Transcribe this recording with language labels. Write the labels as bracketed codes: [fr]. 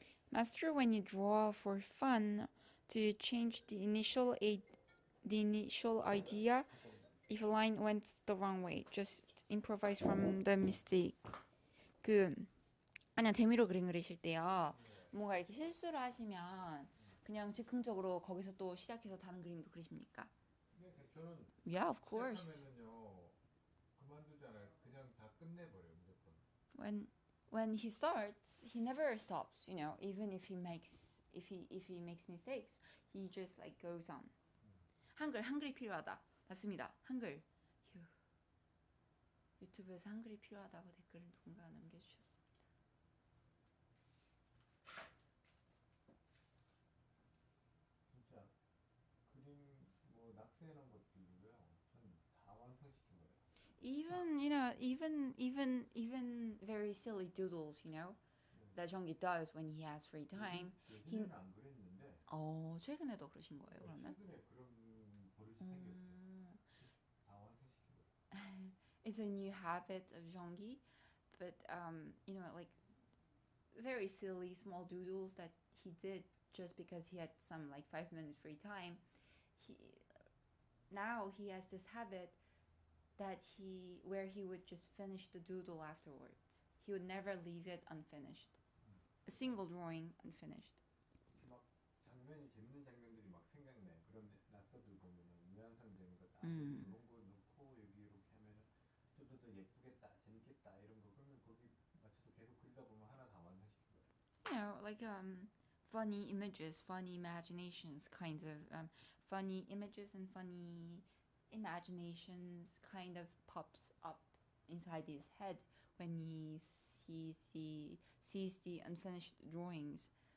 [en] Master, when you draw for fun, do you change the initial idea if a line went the wrong way? Just improvise from the mistake. [ko] 그냥 재미로 그림 그리실 때요. 뭔가 이렇게 실수를 하시면 그냥 즉흥적으로 거기서 또 시작해서 다른 그림도 그리십니까? 네, 저는 [en] Yeah, of course. [ko] 시작하면은요 그만두잖아요. 그냥 다 끝내버려요 무조건. [en] When he starts, he never stops. You know, even if he makes mistakes, he just like goes on. [ko] 한글이 필요하다. 맞습니다. 한글. 휴. 유튜브에서 한글이 필요하다고 댓글을 누군가 남겨주셨습니다. 진짜 그림 뭐 낙서해놓은 것들이고요. 전 다 완성시켜버려요. [en] Even very silly doodles, you know, that Jeonggi does when he has free time. [ko] 예전에는 안 그랬는데. 최근에도 그러신 거예요, 그러면? 최근에 그런 버릇이 생겼어요. 다 완성시켜버려요. [en] It's a new habit of Jeonggi, but you know, like very silly small doodles that he did just because he had some like 5 minutes free time. Now he has this habit that where he would just finish the doodle afterwards. He would never leave it unfinished. A single drawing unfinished. [ko] 막 장면이 재밌는 장면들이 막 생각나요. 그런 낙서들 보면은 유연상적인 거 딱 이런 거 넣고 여기 이렇게 하면은 좀 더 예쁘겠다, 재밌겠다 이런 거 그러면 거기 맞춰서 계속 그리다 보면 하나 다 완성시켜버려요. [en] You know, like funny images, funny imaginations, kinds of funny images and funny imaginations kind of pops up inside his head when he sees the unfinished drawings.